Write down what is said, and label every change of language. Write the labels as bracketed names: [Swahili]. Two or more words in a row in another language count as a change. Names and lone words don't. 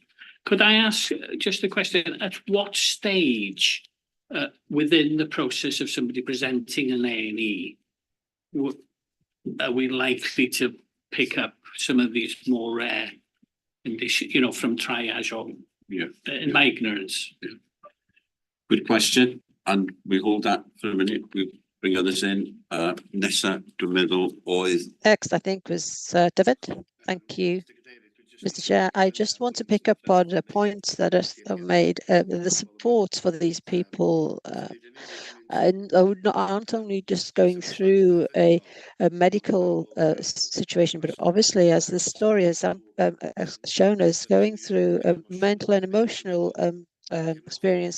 [English] Could I ask just a question? At what stage within the process of somebody presenting an A&E are we likely to pick up some of these more rare conditions, you know, from triage or in my ignorance? Good question, and we hold that for a minute. We bring others in. Nessa, [Welsh] dwi'n meddwl oedd. [English] Next, I think, was David. Thank you, Mr. Chair. I just want to pick up on a point that are made. The support for these people aren't only just going through a medical situation, but obviously, as the story has shown us, going through a mental and emotional experience.